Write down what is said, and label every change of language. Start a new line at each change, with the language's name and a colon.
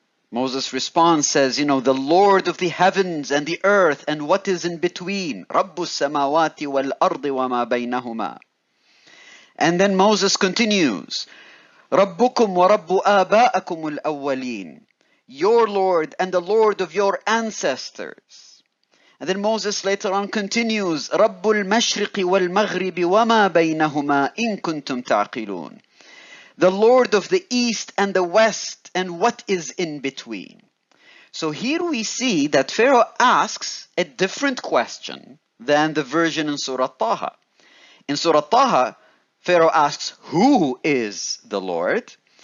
English: Moses' response says, the Lord of the heavens and the earth and what is in between.
Arabic: رَبُّ السَّمَاوَاتِ وَالْأَرْضِ وَمَا بَيْنَهُمَا.
English: And then Moses continues,
Arabic: رَبُّكُمْ وَرَبُّ آبَاءَكُمُ الْأَوَّلِينَ.
English: Your Lord and the Lord of your ancestors. And then Moses later on continues,
Arabic: رَبُّ الْمَشْرِقِ وَالْمَغْرِبِ وَمَا بَيْنَهُمَا إِن كُنتُمْ تَعْقِلُونَ.
English: The Lord of the east and the west and what is in between. So here we see that Pharaoh asks a different question than the version in Surah Taha. In Surah Taha, Pharaoh asks, who is the Lord?